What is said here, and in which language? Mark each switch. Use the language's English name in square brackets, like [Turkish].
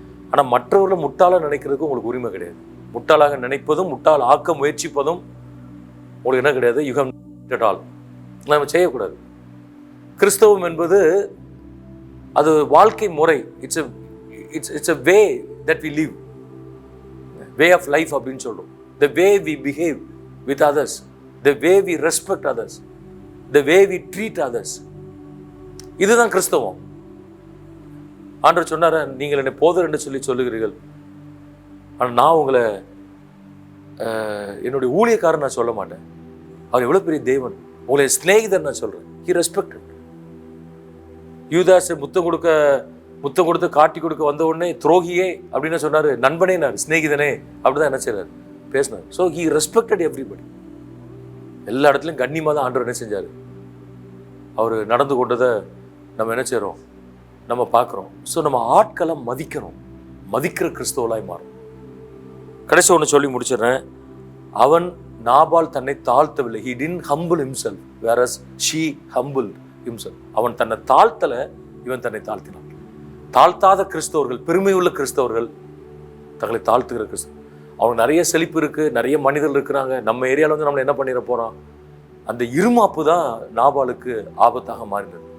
[Tamil] ஆனால் மற்றவர்களை முட்டாளாக நினைக்கிறதுக்கு உங்களுக்கு உரிமை கிடையாது. முட்டாளாக நினைப்பதும் முட்டாள் ஆக்க முயற்சிப்பதும் உங்களுக்கு என்ன கிடையாது, யுகம் ஆல் நம்ம செய்யக்கூடாது. கிறிஸ்தவம் என்பது அது வாழ்க்கை முறை. [English] it's a way that we live, way of life [Tamil] அப்படின்னு சொல்றோம். [English] the way we behave with others, the way we respect others, the way we treat others. [Tamil] இதுதான் கிறிஸ்தவம். ஆண்டவர் சொன்னார, நீங்கள் என்னை போதர் என்று சொல்லுகிறீர்கள், ஆனால் நான் உங்களை என்னுடைய ஊழியக்காரன் நான் சொல்ல மாட்டேன். அவர் எவ்வளவு பெரிய தேவன், உங்களை ஸ்நேகிதர் நான் சொல்றேன். [English] He respected. [Tamil] யூதாஸ் முத்தம் கொடுத்து காட்டி கொடுக்க வந்த உடனே துரோகியே அப்படின்னு சொன்னாரு, நண்பனே நான், ஸ்நேகிதனே அப்படிதான் என்ன செய்றாரு, பேசினார். So [English] he respected everybody. [Tamil] எல்லா இடத்துலையும் கண்ணியமாக தான் ஆண்டவர் என்ன செஞ்சார், அவர் நடந்து கொண்டதை நம்ம என்ன செய்கிறோம், நம்ம பார்க்குறோம். ஸோ நம்ம ஆட்களை மதிக்கணும், மதிக்கிற கிறிஸ்தவலாய் மாறும். கடைசி ஒன்று சொல்லி முடிச்சிடுறேன். அவன் நாபால் தன்னை தாழ்த்தவில்லை. [English] he didn't humble himself whereas she humbled himself. [Tamil] அவன் தன்னை தாழ்த்தலை, இவன் தன்னை தாழ்த்தினான். தாழ்த்தாத கிறிஸ்தவர்கள், பெருமையுள்ள கிறிஸ்தவர்கள், தங்களை தாழ்த்துகிற கிறிஸ்தவர்கள். அவங்க நிறைய செழிப்பு இருக்குது, நிறைய மனிதர்கள் இருக்கிறாங்க, நம்ம ஏரியாவில் வந்து நம்மளை என்ன பண்ணிட போகிறான், அந்த இருமாப்பு தான் நாபாலுக்கு ஆபத்தாக மாறினது.